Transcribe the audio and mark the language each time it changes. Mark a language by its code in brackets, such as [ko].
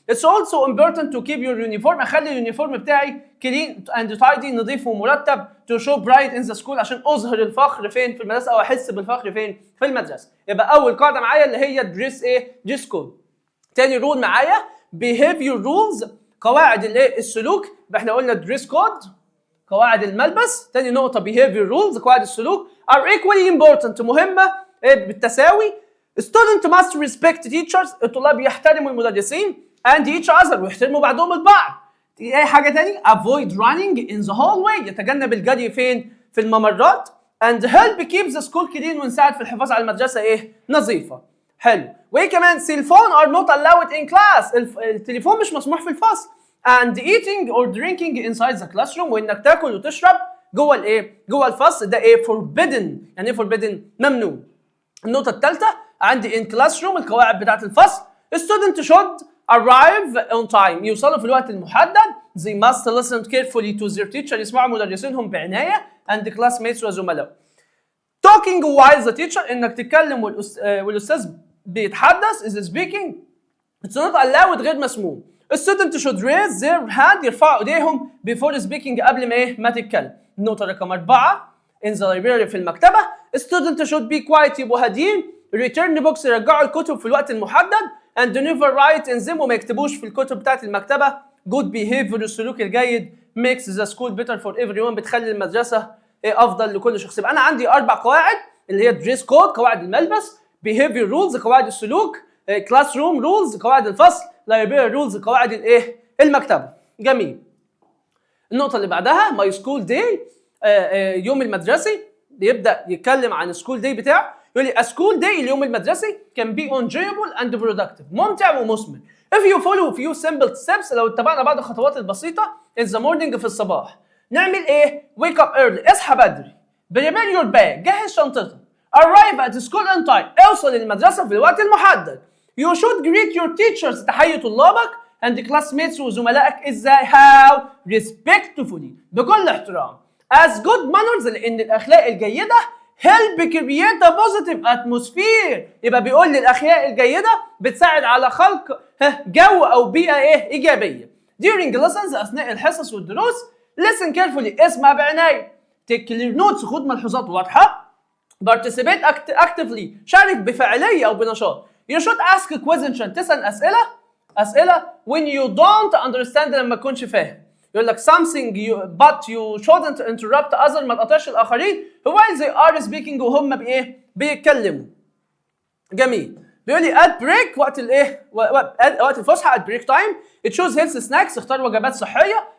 [en] It's also important to keep your uniform، [ar] اخلي اليونيفورم بتاعي [en] clean and tidy، [ar] نظيف ومرتب. [en] to show pride in the school، [ar] عشان اظهر الفخر فين؟ في المدرسه، او احس بالفخر فين؟ في المدرسه. يبقى اول قاعده معايا اللي هي دريس كود. تاني رول معايا [en] behavior rules، [ar] قواعد السلوك. احنا قلنا دريس كود قواعد الملبس. تاني نقطة [en] behavior rules، [ar] قواعد السلوك [en] are equally important، [ar] مهمة بالتساوي. [en] student must respect teachers، [ar] الطلاب يحترموا المدرسين [en] and each other، [ar] ويحترموا بعضهم البعض. اي حاجة تاني [en] avoid running in the hallway، [ar] يتجنب الجري فين؟ في الممرات. [en] and help keep the school clean، [ar] ونساعد في الحفاظ على المدرسة نظيفة. [en] حلو. [ar] وايه كمان؟ [en] cell are not allowed in class، [ar] التليفون مش مسموح في الفصل. [en] and eating or drinking inside the classroom، [ar] وانك تاكل وتشرب جوه الفصل، ده [en] forbidden. [ar] يعني ايه forbidden؟ ممنوع. النقطة الثالثة عندي [en] in classroom، [ar] القواعد بتاعة الفصل. [en] student should arrive on time، [ar] يوصلوا في الوقت المحدد. [en] they must listen carefully to their teacher، [ar] يسمعوا مدرسينهم بعناية [en] and classmates وزملاء. talking while the teacher، [ar] انك تتكلم والاستاذ بيتحدث [en] is speaking it's not allowed، [ar] غير مسموح. [en] student should raise their hand، [ar] يرفعوا ايديهم [en] before speaking، [ar] قبل ما تتكلم. النقطة رقم 4 [en] in the library، [ar] في المكتبة. [en] student should be quiet، [ar] يبقوا هاديين. [en] return books، [ar] يرجعوا الكتب في الوقت المحدد. [en] and never write in them، [ar] وما يكتبوش في الكتب بتاعت المكتبة. [en] good behavior، [ar] السلوك الجيد [en] makes the school better for everyone، [ar] بتخلي المدرسة أفضل لكل شخص. يبقى أنا عندي 4 قواعد اللي هي dress code، قواعد الملبس. [en] behavior rules، [ar] قواعد السلوك. [en] classroom rules، [ar] قواعد الفصل. [en] library rules، [ar] قواعد المكتبة. جميل. النقطة اللي بعدها [en] my school day، [ar] يوم المدرسي. بيبدأ يتكلم عن [en] school day [ar] بتاعه. يقول لي [en] a school day، [ar] اليوم المدرسي [en] can be enjoyable and productive، [ar] ممتع ومثمر. [en] if you follow few simple steps، [ar] لو اتبعنا بعض الخطوات البسيطة [en] in the morning، [ar] في الصباح. نعمل ايه؟ [en] wake up early، [ar] اصحى بدري. [en] prepare your bag، [ar] جهز شنطتك. [en] arrive at school on time، [ar] اوصل للمدرسة في الوقت المحدد. [en] you should greet your teachers، [ar] تحيي طلابك [en] and classmates، [ar] وزملائك ازاي؟ [en] how respectfully، [ar] بكل احترام. [en] as good manners، [ar] لان الاخلاق الجيدة [en] help create a positive atmosphere، [ar] يبقى بيقول لي الاخلاق الجيدة بتساعد على خلق جو او بيئة ايجابية. [en] during lessons، [ar] اثناء الحصص والدروس. [en] listen carefully، [ar] اسمع بعناية. [en] take clear notes، [ar] خد ملحوظات واضحة. [en] participate actively، [ar] شارك بفاعلية او بنشاط. [en] you should ask questions، [ar] تسأل أسئلة [en] when you don't understand، [ar] لما تكونش فاهم. يقول لك [en] something but you shouldn't interrupt others، [ar] ما تقاطعش الآخرين [en] while they are speaking، [ar] وهم بيتكلموا. جميل. بيقول لي [en] at break، [ar] وقت الفسحة [en] at break time. choose healthy snacks، [ar] اختار وجبات صحية.